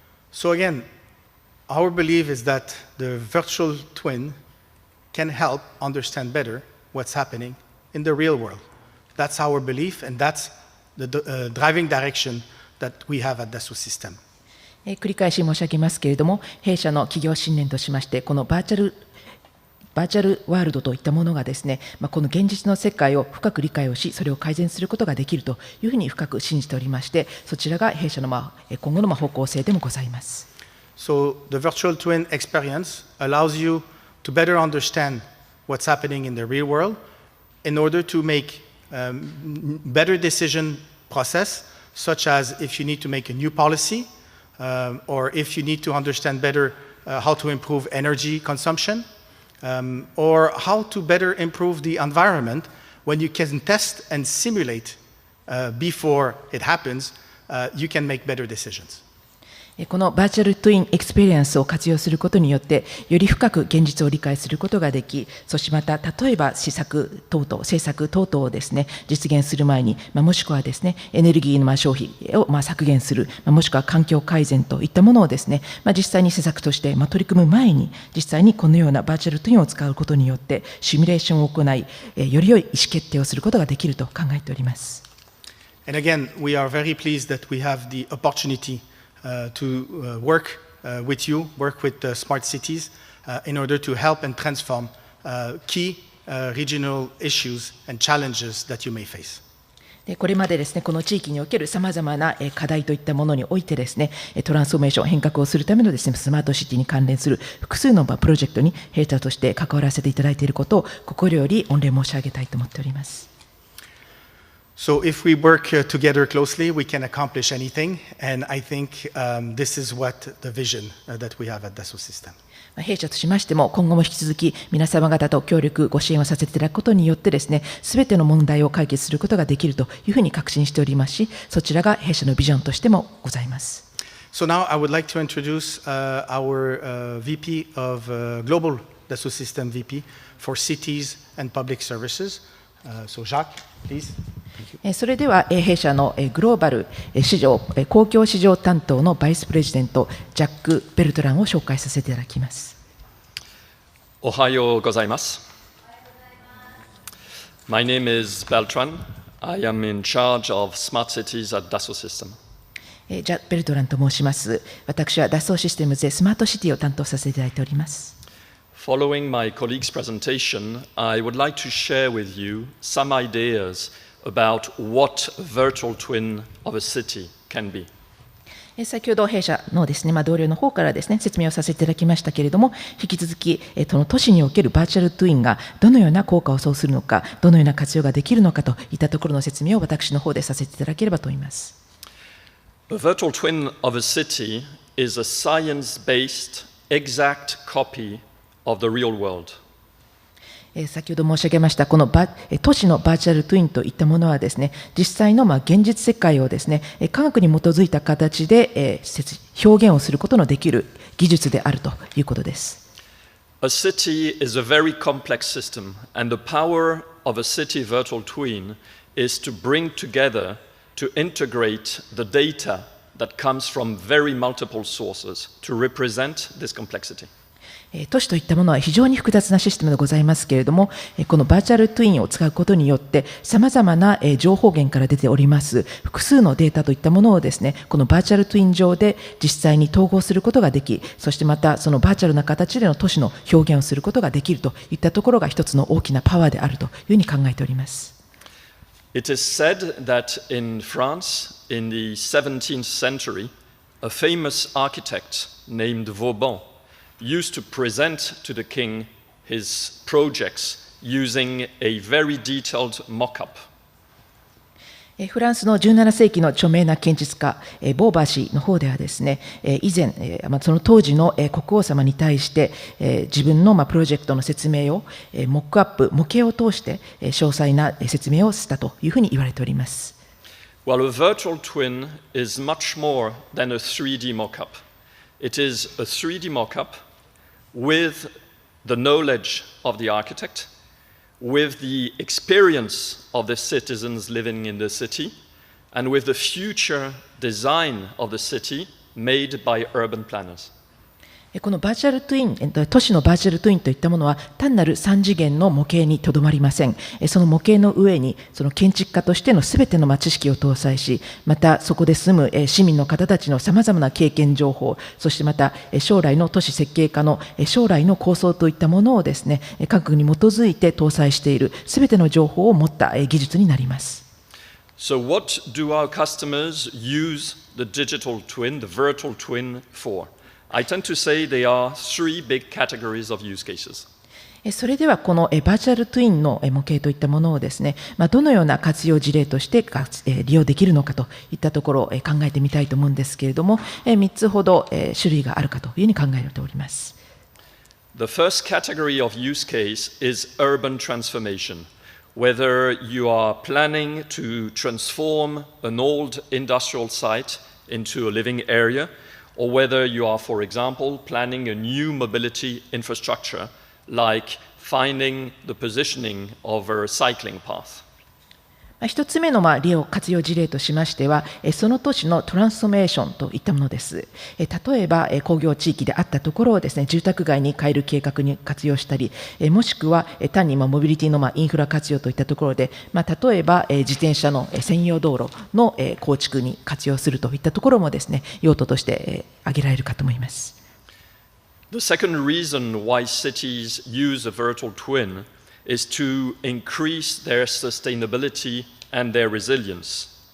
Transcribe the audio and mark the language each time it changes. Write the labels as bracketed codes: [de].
[en] So again, our belief is that the virtual twin can help understand better what's happening in the real world. That's our belief, and that's the driving direction that we have at Dassault System. [ja] 繰り返し申し上げますけれども、弊社の企業信念としまして、このバーチャルワールドといったものがですね、この現実の世界を深く理解をし、それを改善することができるというふうに深く信じておりまして、そちらが弊社の今後の方向性でもございます。 [en] So the virtual twin experience allows you to better understand what's happening in the real world in order to make better decision process, such as if you need to make a new policy, or if you need to understand better how to improve energy consumption, or how to better improve the environment when you can test and simulate before it happens, you can make better decisions. [ja] このバーチャルトゥインエクスペリエンスを活用することによって、より深く現実を理解することができ、そしてまた例えば施策等々、政策等々をですね、実現する前に、もしくはですね、エネルギーの消費を削減する、もしくは環境改善といったものをですね、実際に施策として取り組む前に、実際にこのようなバーチャルトゥインを使うことによって、シミュレーションを行い、より良い意思決定をすることができると考えております。 [en] And again, we are very pleased that we have the opportunity to work with you, work with smart cities in order to help and transform key regional issues and challenges that you may face. [ja] これまでですね、この地域におけるさまざまな課題といったものにおいてですね、トランスフォーメーション、変革をするためのですね、スマートシティに関連する複数のプロジェクトに弊社として関わらせていただいていることを心より御礼申し上げたいと思っております。 [en] So if we work together closely, we can accomplish anything, and I think this is what the vision that we have at Dassault System. [ja] 弊社としましても、今後も引き続き皆様方と協力、ご支援をさせていただくことによってですね、すべての問題を解決することができるというふうに確信しておりますし、そちらが弊社のビジョンとしてもございます。 [en] So now I would like to introduce our VP of Global Dassault System VP for Cities and Public Services. So Jacques, please. [ja] それでは弊社のグローバル市場公共市場担当のバイスプレジデントジャック・ベルトランを紹介させていただきます。おはようございます。 [en] My name is Beltran. I am in charge of smart cities at Dassault System. [ja] ジャック・ベルトランと申します。私はダッソーシステムズでスマートシティを担当させていただいております。 [en] Following my colleague's presentation, I would like to share with you some ideas about what a virtual twin of a city can be. [ja] 先ほど弊社のですね、同僚の方からですね、説明をさせていただきましたけれども、引き続き、都市におけるバーチャルトゥインがどのような効果をそうするのか、どのような活用ができるのかといったところの説明を私の方でさせていただければと思います。 [en] A virtual twin of a city is a science-based exact copy of the real world. [ja] 先ほど申し上げましたこの都市のバーチャルトゥインといったものはですね、実際の現実世界をですね、科学に基づいた形で表現をすることのできる技術であるということです。 [en] A city is a very complex system, and the power of a city virtual twin is to bring together, to integrate the data that comes from very multiple sources to represent this complexity. [ja] 都市といったものは非常に複雑なシステムでございますけれども、このバーチャルトゥインを使うことによって、さまざまな情報源から出ております複数のデータといったものをですね、このバーチャルトゥイン上で実際に統合することができ、そしてまたそのバーチャルな形での都市の表現をすることができるといったところが一つの大きなパワーであるというふうに考えております。 [en] It is said that in France, in the 17th century, a famous architect named Vauban used to present to the king his projects using a very detailed mock-up. [ja] フランスの17世紀の著名な建築家、ボーバー氏の方ではですね、以前、その当時の国王様に対して、自分のプロジェクトの説明を、モックアップ、模型を通して詳細な説明をしたというふうに言われております。 [en] Well, a virtual twin is much more than a 3D mock-up. It is a 3D mock-up with the knowledge of the architect, with the experience of the citizens living in the city, and with the future design of the city made by urban planners. [ja] このバーチャルトゥイン、都市のバーチャルトゥインといったものは単なる3次元の模型にとどまりません。その模型の上にその建築家としてのすべての知識を搭載し、またそこで住む市民の方たちのさまざまな経験情報、そしてまた将来の都市設計家の将来の構想といったものをですね、科学に基づいて搭載しているすべての情報を持った技術になります。 [en] So what do our customers use the digital twin, the virtual twin for?I tend to say there are three big categories of use cases. [ja] それではこのバーチャルトゥインの模型といったものをですね、どのような活用事例として利用できるのかといったところを考えてみたいと思うんですけれども、3つほど種類があるかというふうに考えております。 [en] The first category of use case is urban transformation. Whether you are planning to transform an old industrial site into a living area,or whether you are, for example, planning a new mobility infrastructure, like finding the positioning of a cycling path. [ja] 一つ目の利用活用事例としましては、その都市のトランスフォーメーションといったものです。例えば工業地域であったところをですね、住宅街に変える計画に活用したり、もしくは単にモビリティのインフラ活用といったところで、例えば自転車の専用道路の構築に活用するといったところもですね、用途として挙げられるかと思います。 [en] The second reason why cities use a virtual twin is to increase their sustainability and their resilience.